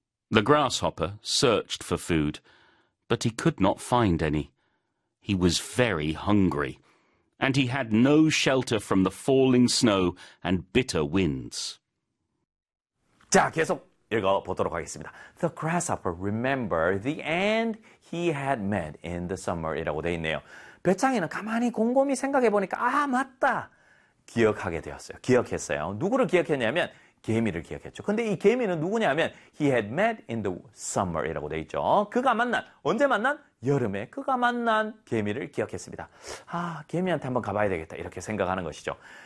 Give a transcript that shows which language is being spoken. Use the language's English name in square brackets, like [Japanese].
[English] The grasshopper searched for food, but he could not find any. He was very hungry, and he had no shelter from the falling snow and bitter winds. [Korean] 자, 계속 읽어보도록 하겠습니다. [English] The grasshopper remembered the ant he had met in the summer [Korean] 이라고 되어 있네요. 배창이는 가만히 곰곰이 생각해보니까 아, 맞다! 기억하게 되었어요. 기억했어요. 누구를 기억했냐면 개미를 기억했죠. 근데 이 개미는 누구냐면 [English] he had met in the summer [Korean] 이라고 되어 있죠. 그가 만난, 언제 만난? 여름에 그가 만난 개미를 기억했습니다. 아, 개미한테 한번 가봐야 되겠다 이렇게 생각하는 것이죠.